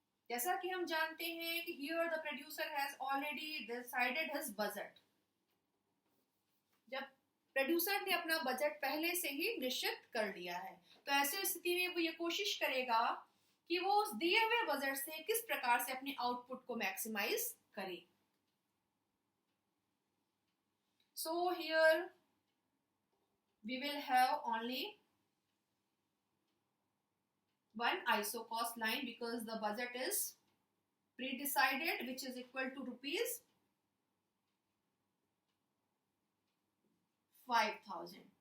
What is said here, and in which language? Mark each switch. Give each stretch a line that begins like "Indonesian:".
Hindi: जैसा कि हम जानते हैं कि
English: here the producer has already decided his budget.
Hindi: जब प्रोड्यूसर ने अपना बजट पहले से ही निश्चित कर लिया है, तो ऐसी स्थिति में वो ये कोशिश करेगा कि वो उस दिए हुए बजट से किस प्रकार से अपने आउटपुट को मैक्सिमाइज करे.
English: So here we will have only one ISO cost line because the budget is pre-decided, which is equal to rupees 5,000.